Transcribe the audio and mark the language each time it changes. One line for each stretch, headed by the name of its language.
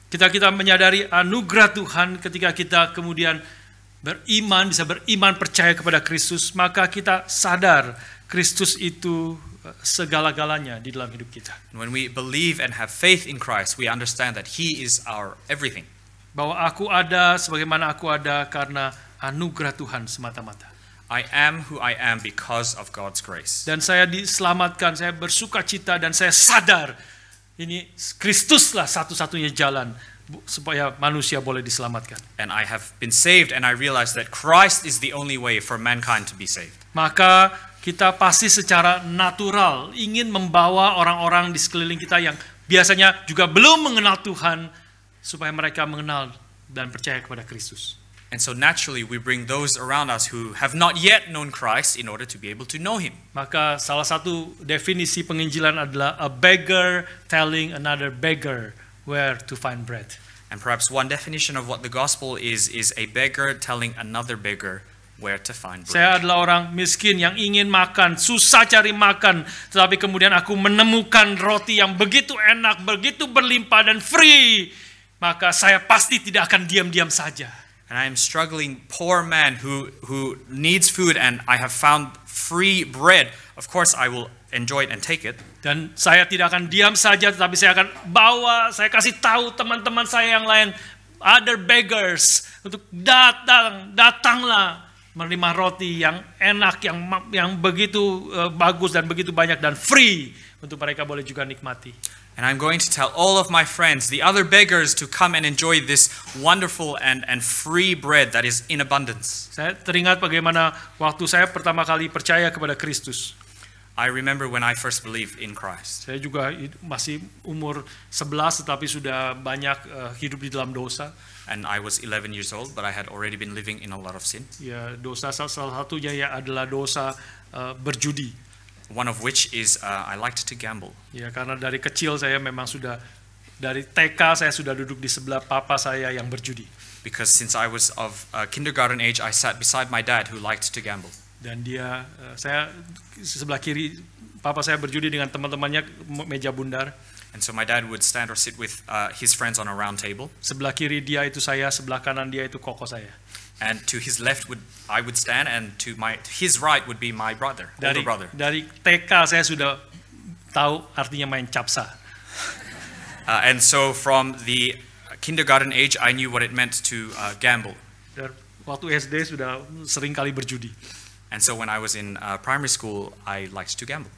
Indonesian: Kita menyadari anugerah Tuhan ketika kita kemudian bisa beriman percaya kepada Kristus, maka kita sadar Kristus itu segala-galanya di dalam hidup kita.
English: And when we believe and have faith in Christ, we understand that he is our everything.
Indonesian: Bahwa aku ada sebagaimana aku ada karena anugerah Tuhan semata-mata.
English: I am who I am because of God's grace.
Indonesian: Dan saya diselamatkan, saya bersukacita, dan saya sadar ini Kristuslah satu-satunya jalan supaya manusia boleh diselamatkan.
English: And I have been saved, and I realize that Christ is the only way for mankind to be saved.
Indonesian: Maka kita pasti secara natural ingin membawa orang-orang di sekeliling kita yang biasanya juga belum mengenal Tuhan, supaya mereka mengenal dan percaya kepada Kristus.
English: And so naturally we bring those around us who have not yet known Christ in order to be able to know him.
Indonesian: Maka salah satu definisi penginjilan adalah
English: a beggar telling another beggar where to find bread. And perhaps one definition of what the gospel is a beggar telling another beggar where to find bread.
Indonesian: Saya adalah orang miskin yang ingin makan, susah cari makan, tetapi kemudian aku menemukan roti yang begitu enak, begitu berlimpah dan free, maka saya pasti tidak akan diam-diam saja.
English: And I am struggling poor man who needs food, and I have found free bread. Of course I will enjoy it and take it.
Indonesian: Dan saya tidak akan diam saja, tetapi saya akan saya kasih tahu teman-teman saya yang lain,
English: other beggars,
Indonesian: untuk datanglah menerima roti yang enak, yang begitu bagus dan begitu banyak dan free, untuk mereka boleh juga nikmati.
English: And I'm going to tell all of my friends, the other beggars, to come and enjoy this wonderful and free bread that is in abundance.
Indonesian: Saya teringat bagaimana waktu saya pertama kali percaya kepada Kristus.
English: I remember when I first believed in Christ.
Indonesian: Saya juga masih umur 11, tetapi sudah banyak hidup di dalam dosa.
English: And I was 11 years old, but I had already been living in a lot of sin.
Indonesian: Ya, dosa salah satunya ya adalah dosa berjudi.
English: One of which is I liked to gamble.
Indonesian: Ya, karena dari kecil saya memang dari TK saya sudah duduk di sebelah papa saya yang berjudi.
English: Because since I was of kindergarten age, I sat beside my dad who liked to gamble.
Indonesian: Dan saya sebelah kiri papa saya berjudi dengan teman-temannya meja bundar.
English: And so my dad would stand or sit with his friends on a round table.
Indonesian: Sebelah kiri dia itu saya, sebelah kanan dia itu koko saya.
English: And to his left I would stand, and to his right would be my brother, older brother.
Indonesian: Dari TK saya sudah tahu artinya main capsa.
English: And so from the kindergarten age, I knew what it meant to gamble.
Indonesian: Dan waktu SD sudah sering kali berjudi.
English: And so when I was in primary school, I liked to gamble.